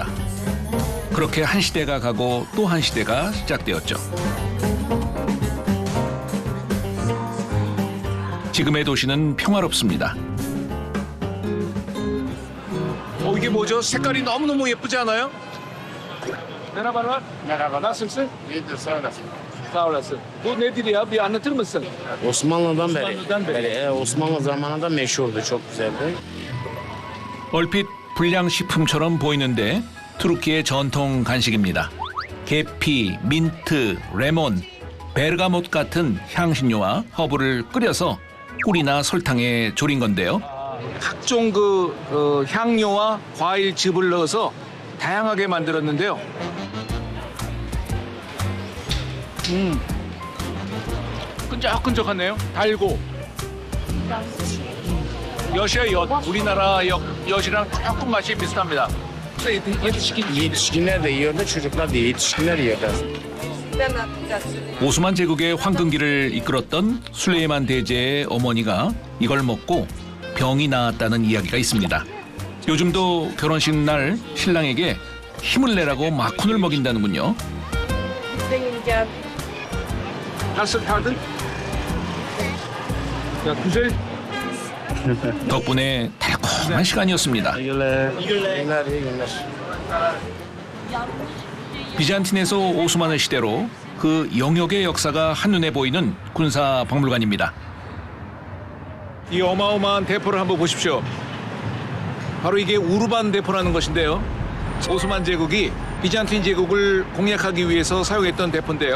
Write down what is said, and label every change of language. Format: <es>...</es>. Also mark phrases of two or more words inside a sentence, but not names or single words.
<ko>그렇게 한 시대가 가고 또 한 시대가 시작되었죠. 지금의 도시는 평화롭습니다. 이게 뭐죠? 색깔이 너무너무 예쁘지 않아요?</ko> <tr>Merhaba. Nasılsın? İyidir, sağ olasın. Sağ olasın. Bu nedir ya? Bir anlatır mısın? Osmanlı'dan beri. Osmanlı'dan beri. Osmanlı zamanında meşhurdu, çok güzeldi.</tr> <ko>얼핏 불량식품처럼 보이는데 투르키의 전통 간식입니다. 계피, 민트, 레몬, 베르가못 같은 향신료와 허브를 끓여서 꿀이나 설탕에 졸인 건데요. 각종 향료와 과일즙을 넣어서 다양하게 만들었는데요. 끈적끈적하네요. 달고. 엿이에요, 엿. 우리나라 엿이랑 조금 맛이 비슷합니다.</ko> <tr>Yetişkinler de yiyordu, çocuklar değil. Yetişkinler yiyordu.</tr> <ko>오스만 제국의 황금기를 이끌었던 술레이만 대제의 어머니가 이걸 먹고 병이 나았다는 이야기가 있습니다. 요즘도 결혼식 날 신랑에게 힘을 내라고 마쿤을 먹인다는군요.</ko> <tr>Nasıl tadın? Ya güzel.</tr> <ko>덕분에 달콤한 시간이었습니다.</ko> <tr>İyi günler, iyi günler.</tr> <ko>비잔틴에서 오스만의 시대로 그 영역의 역사가 한눈에 보이는 군사 박물관입니다. 이 어마어마한 대포를 한번 보십시오. 바로 이게 우르반 대포라는 것인데요. 오스만 제국이 비잔틴 제국을 공략하기 위해서 사용했던 대포인데요.</ko>